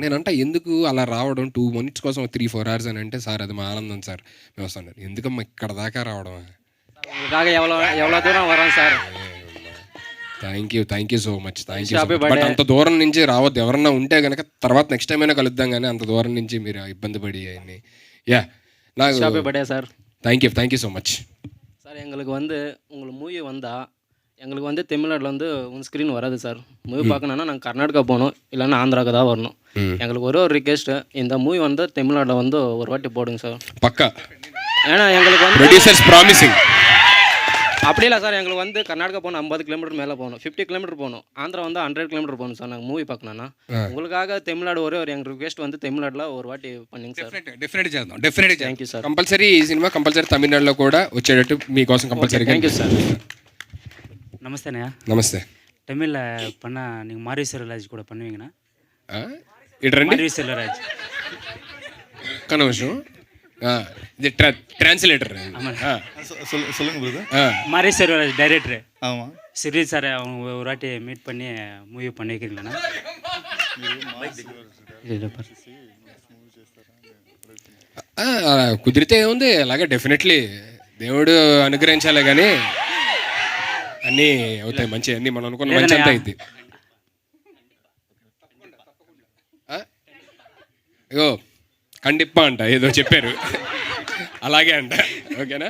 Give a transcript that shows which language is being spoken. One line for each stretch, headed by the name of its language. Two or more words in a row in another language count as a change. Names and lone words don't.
Telugu: నేను అంటే ఎందుకు అలా రావడం 2 minutes కోసం 3-4 hours అని అంటే, సార్ అది మా ఆనందం సార్, మేము వస్తాను. ఎందుకమ్మా ఇక్కడ దాకా రావడం? ఎవరో దూరం వరం సార్.
English: thank you so much, thank you.
Telugu: బట్ అంత దూరం నుంచి రావద్దు. ఎవరన్నా ఉంటే కనుక తర్వాత
English: next time
Telugu: అయినా కలుద్దాం, కానీ అంత దూరం నుంచి మీరు ఇబ్బంది పడి అయ్యి. యా, నాకు
English: birthday sir. thank you so much
Tamil: சார். எங்களுக்கு உங்களுக்கு மூவி வந்தால் எங்களுக்கு தமிழ்நாட்டில் ஸ்க்ரீன் வராது சார். மூவி பார்க்கணுன்னா நாங்கள் கர்நாடகா போகணும், இல்லைன்னா ஆந்திராவுக்கு தான் வரணும். எங்களுக்கு ஒரு ரிக்வெஸ்ட்டு, இந்த மூவி தமிழ்நாட்டில் ஒரு வாட்டி போடுங்க சார். பக்கா. ஏன்னா எங்களுக்கு
English: producers promising.
Tamil: அப்படி இல்லை சார், எங்களுக்கு கர்நாடகா போகணும் 50 கிலோமீட்டர் மேலே போகணும், 50 கிலோமீட்டர் போகணும். ஆந்திரா 100 கிலோமீட்டர் போகணும் சார். நாங்கள் மூவி பார்க்கணுன்னா உங்களுக்காக தமிழ்நாடு ஒரு எங்கள் ரிக்வெஸ்ட் தமிழ்நாட்டில் ஒரு வாட்டி பண்ணிங்க సార్.
Telugu: డెఫినెట్ చేద్దాం, డెఫినెట్.
English: thank you sir.
Telugu: కంపల్సరీ ఈ సినిమా కంపల్సరీ తమిళనాడులో కూడా వచ్చేటట్టు మీకోసం కంపల్సరీ.
English: thank you sir.
Tamil: நமஸ்தேண்ணா.
Telugu: నమస్తే.
Tamil: தமிழில் பண்ணால் நீங்கள் மாரி செல்வராஜ் கூட பண்ணுவீங்கண்ணா?
Telugu: ఇటు రండి.
Tamil: மாரி செல்வராஜ்
Telugu: ఒక్క నిమిషం. ఇది ట్రాన్స్లేటర్.
Tamil: சொல்லுங்க பிரதர். மாரி செல்வராஜ் டைரக்டர். ஆமாம். சிறி சார் அவங்க ஒரு வாட்டி மீட் பண்ணி மூவி பண்ணி வைக்கிறீங்களாண்ணா?
Telugu: కుదిరితే ఏముంది, అలాగే డెఫినెట్లీ దేవుడు అనుగ్రహించాలే కానీ అన్నీ అవుతాయి మంచి, అన్నీ మనం అనుకున్న మంచి అంతా అయింది. ఇగో కండిప్ప అంట ఏదో చెప్పారు, అలాగే అంట. ఓకేనా?